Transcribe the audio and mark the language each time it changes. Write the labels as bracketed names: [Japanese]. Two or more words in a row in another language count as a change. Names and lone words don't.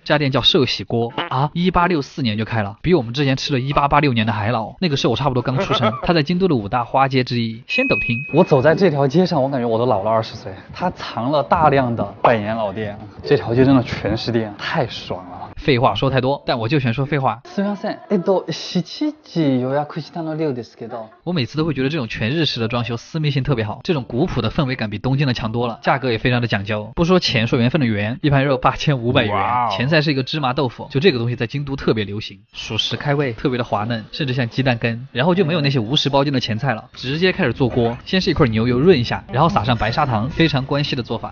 [Chinese] 这家店叫寿喜锅啊，1864年就开了，比我们之前吃了1886年的还老。那个时候我差不多刚出生。它在京都的5大花街之一，仙斗町。我走在这条街上，我感觉我都老了20岁。它藏了大量的百年老店，这条街真的全是店，太爽了。废话说太多，但我就选说废话。 [Japanese] すみません。7時予約したの6ですけど。 [Chinese] 我每次都会觉得这种全日式的装修私密性特别好，这种古朴的氛围感比东京的强多了，价格也非常的讲究。不说钱，说缘分的缘，一盘肉8500元，前菜是一个芝麻豆腐，就这个东西在京都特别流行，属实开胃，特别的滑嫩，甚至像鸡蛋羹。然后就没有那些无食包间的前菜了，直接开始做锅，先是一块牛油润一下，然后撒上白砂糖，非常关西的做法。